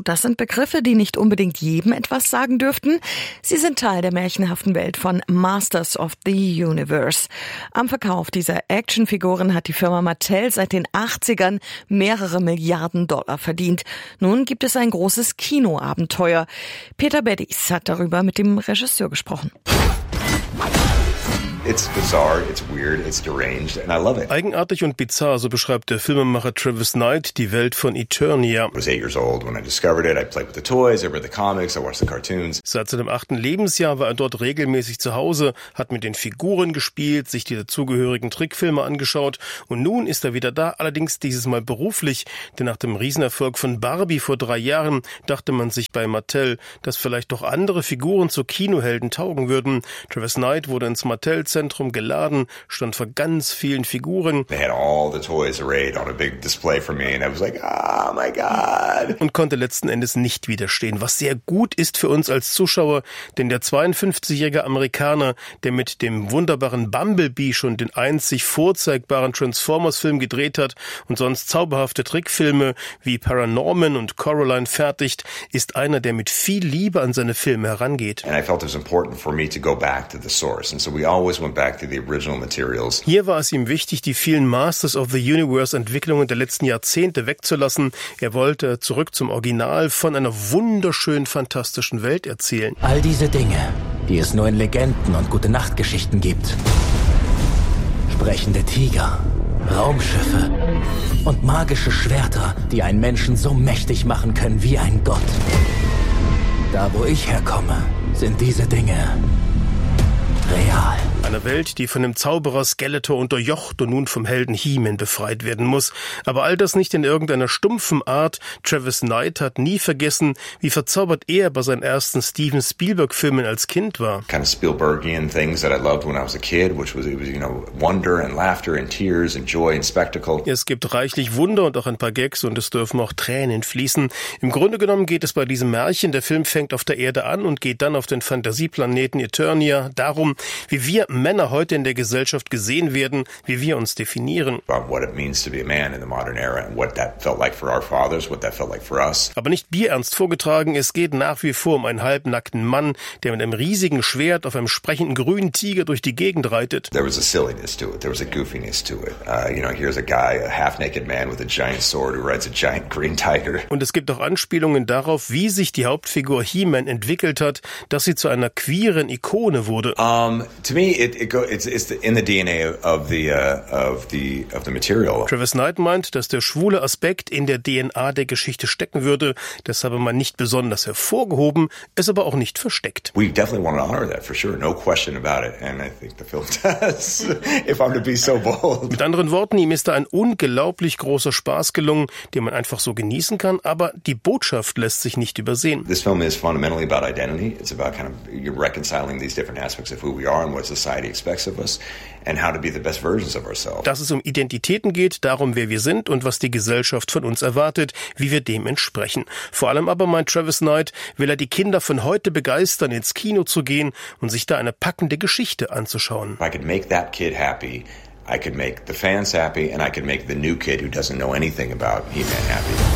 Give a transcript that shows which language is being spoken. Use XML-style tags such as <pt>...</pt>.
<de>Das sind Begriffe, die nicht unbedingt jedem etwas sagen dürften. Sie sind Teil der märchenhaften Welt von Masters of the Universe. Am Verkauf dieser Actionfiguren hat die Firma Mattel seit den 80ern mehrere Milliarden Dollar verdient. Nun gibt es ein großes Kinoabenteuer. Peter Beddies hat darüber mit dem Regisseur gesprochen.</de> <en>It's bizarre, it's weird, it's deranged, and I love it.</en> <de>Eigenartig und bizarr, so beschreibt der Filmemacher Travis Knight die Welt von Eternia.</de> <en>I was 8 years old when I discovered it. I played with the toys, I read the comics, I watched the cartoons.</en> <de>Seit seinem 8. Lebensjahr war er dort regelmäßig zu Hause, hat mit den Figuren gespielt, sich die dazugehörigen Trickfilme angeschaut und nun ist er wieder da, allerdings dieses Mal beruflich, denn nach dem Riesenerfolg von Barbie vor 3 Jahren dachte man sich bei Mattel, dass vielleicht doch andere Figuren zu Kinohelden taugen würden. Travis Knight wurde ins Mattel Zentrum geladen, stand vor ganz vielen Figuren.</de> <en>They had all the toys arrayed on a big display for me and I was like, oh my God.</en> <de>Und konnte letzten Endes nicht widerstehen, was sehr gut ist für uns als Zuschauer, denn der 52-jährige Amerikaner, der mit dem wunderbaren Bumblebee schon den einzig vorzeigbaren Transformers-Film gedreht hat und sonst zauberhafte Trickfilme wie Paranorman und Coraline fertigt, ist einer, der mit viel Liebe an seine Filme herangeht.</de> <en>And I felt it was important for me to go back to the source and so we always went back to the original materials.</en> <de>Hier war es ihm wichtig, die vielen Masters of the Universe Entwicklungen der letzten Jahrzehnte wegzulassen. Er wollte zurück zum Original von einer wunderschönen, fantastischen Welt erzählen. All diese Dinge, die es nur in Legenden und Gute-Nacht-Geschichten gibt. Sprechende Tiger, Raumschiffe und magische Schwerter, die einen Menschen so mächtig machen können wie ein Gott. Da, wo ich herkomme, sind diese Dinge real. Eine Welt, die von dem Zauberer Skeletor unterjocht und nun vom Helden He-Man befreit werden muss. Aber all das nicht in irgendeiner stumpfen Art. Travis Knight hat nie vergessen, wie verzaubert er bei seinen ersten Steven Spielberg-Filmen als Kind war.</de> <en>Kind of Spielbergian things that I loved when I was a kid, which was, it was, you know, wonder and laughter and tears and joy and spectacle.</en> <de>Es gibt reichlich Wunder und auch ein paar Gags und es dürfen auch Tränen fließen. Im Grunde genommen geht es bei diesem Märchen, der Film fängt auf der Erde an und geht dann auf den Fantasieplaneten Eternia, darum, wie wir Männer heute in der Gesellschaft gesehen werden, wie wir uns definieren.</de> <en>What it means to be a man in the modern era and what that felt like for our fathers, what that felt like for us.</en> <de>Aber nicht bierernst vorgetragen, es geht nach wie vor um einen halbnackten Mann, der mit einem riesigen Schwert auf einem sprechenden grünen Tiger durch die Gegend reitet.</de> <en>There was a silliness to it, there was a goofiness to it. You know, here's a guy, a half-naked man with a giant sword who rides a giant green tiger.</en> <de>Und es gibt auch Anspielungen darauf, wie sich die Hauptfigur He-Man entwickelt hat, dass sie zu einer queeren Ikone wurde.</de> <en>To me it's in the DNA of the material.</en> <de>Travis Knight meint, dass der schwule Aspekt in der DNA der Geschichte stecken würde. Das habe man nicht besonders hervorgehoben, es aber auch nicht versteckt.</de> <en>We definitely want to honor that for sure, no question about it. And I think the film does, if I'm to be so bold.</en> <de>Mit anderen Worten, ihm ist da ein unglaublich großer Spaß gelungen, den man einfach so genießen kann, aber die Botschaft lässt sich nicht übersehen.</de> <en>This film is fundamentally about identity. It's about kind of reconciling these different aspects of who we are and what society expects of us. And how to be the best versions of ourselves.</en> <de>Dass es um Identitäten geht, darum, wer wir sind und was die Gesellschaft von uns erwartet, wie wir dem entsprechen. Vor allem aber, meint Travis Knight, will er die Kinder von heute begeistern, ins Kino zu gehen und sich da eine packende Geschichte anzuschauen.</de> <en>If I could make that kid happy, I could make the fans happy and I could make the new kid who doesn't know anything about He-Man happy.</en>